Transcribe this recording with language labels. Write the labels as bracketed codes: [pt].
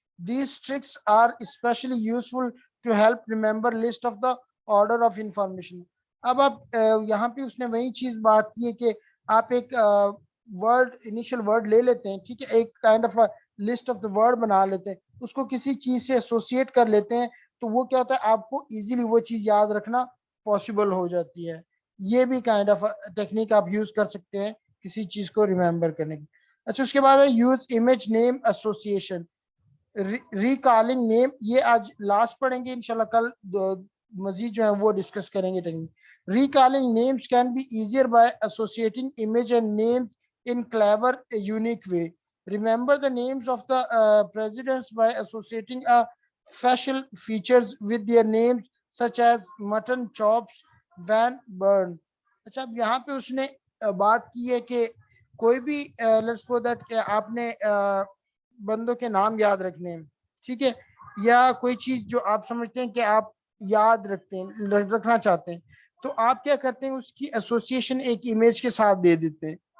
[en] These tricks are especially useful to help remember list of the order of information. [ur] اب آپ یہاں پہ اس نے وہی چیز بات کی ہے کہ آپ ایک ورڈ انیشل ورڈ لے لیتے ہیں, ٹھیک ہے, ایک kind of list of the word بنا لیتے ہیں, اس کو کسی چیز سے ایسوسیٹ کر لیتے ہیں, تو وہ کیا ہوتا ہے آپ کو ایزیلی وہ چیز یاد رکھنا پاسبل ہو جاتی ہے. یہ بھی کائنڈ آف ٹیکنیک آپ یوز کر سکتے ہیں کسی چیز کو ریمبر کرنے کی. اچھا اس کے بعد ہے یوز امیج نیم ایسوسیشن. ریکالنگ نیم, یہ آج لاسٹ پڑھیں گے انشاءاللہ, کل مزید جو ہے وہ ڈسکس کریں گے technique. [en] Recalling names can be easier by associating image and names in clever unique way. Remember the names of the presidents by associating a facial features with their names such as mutton chops, Van Burn. [ur] اچھا اب یہاں پہ اس نے بات کی ہے کہ کوئی بھی [en] let's suppose that [ur] کہ آپ نے بندوں کے نام یاد رکھنے ہیں, ٹھیک ہے, یا کوئی چیز جو آپ سمجھتے ہیں کہ آپ یاد رکھتے ہیں رکھنا چاہتے ہیں, تو آپ کیا کرتے ہیں اس کی ایسوسیشن ایک امیج کے ساتھ دے دیتے ہیں.